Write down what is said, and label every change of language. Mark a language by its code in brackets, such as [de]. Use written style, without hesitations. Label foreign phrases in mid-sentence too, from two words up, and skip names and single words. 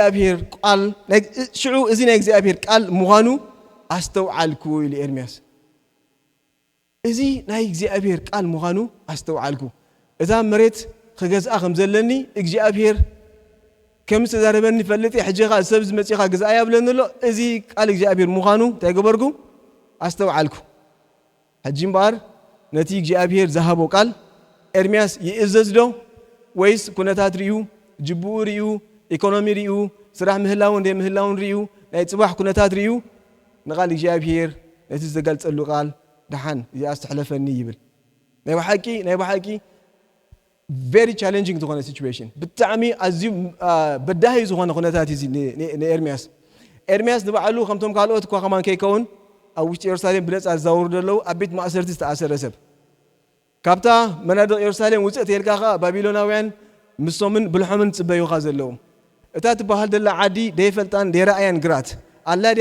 [ti] እግዚኣብሔር ቃል ምዃኑ ኣስተውዓልኩ ኢሉ ኤርምያስ እዚ ናይ እግዚኣብሔር ቃል ምዃኑ ኣስተውዓልኩ እዛ መሬት ክገዝኣ ከም ዘለኒ እግዚኣብሔር ከም ዝተዛረበኒ ፈልጥ ሕጂኻ ሰብ ዝመፅኻ ግዝኣ ያብለኒ ኣሎ እዚ ቃል እግዚኣብሔር ምዃኑ እንታይ ገበርኩ ኣስተውዓልኩ ሕጂ እምበኣር ነቲ እግዚኣብሔር ዝሃቦ ቃል ኤርምያስ ይእዘዝ ዶ ወይስ ኩነታት ርዩ ጅቡኡ ርዩ ኢኮኖሚ ርዩ ስራሕ ምህላውን ምህላውን ርዩ ናይ ጽባሕ ኩነታት ርዩ ንቃል እግዚኣብሔር ነቲ ዝገልጸሉ ቃል ድሓን እዚኣ ዝተሕለፈኒ ይብል ናይ ባሓቂ [en] very challenging [ti] ዝኾነ situation ብጣዕሚ ኣዝዩ በዳሂ ዝኾነ ኩነታት እዚ ኤርምያስ ንባዕሉ ከምቶም ካልኦት እኳ ከማን ከይከውን ኣብ ውሽጢ ኢየሩሳሌም ብነፃ ዝዛውሩ ደለው ኣብ ቤት ማእሰርቲ ዝተኣሰረ ሰብ ካብታ መናድቕ ኢየሩሳሌም ውፅእ ተልካ ባቢሎናውያን ምሶምን ብልሖምን ጽበዩኻ ዘለዉ እታ ትበሃል ደላ ዓዲ ደይፈልጣን ደይረኣያን ግራት ኣላ ድያ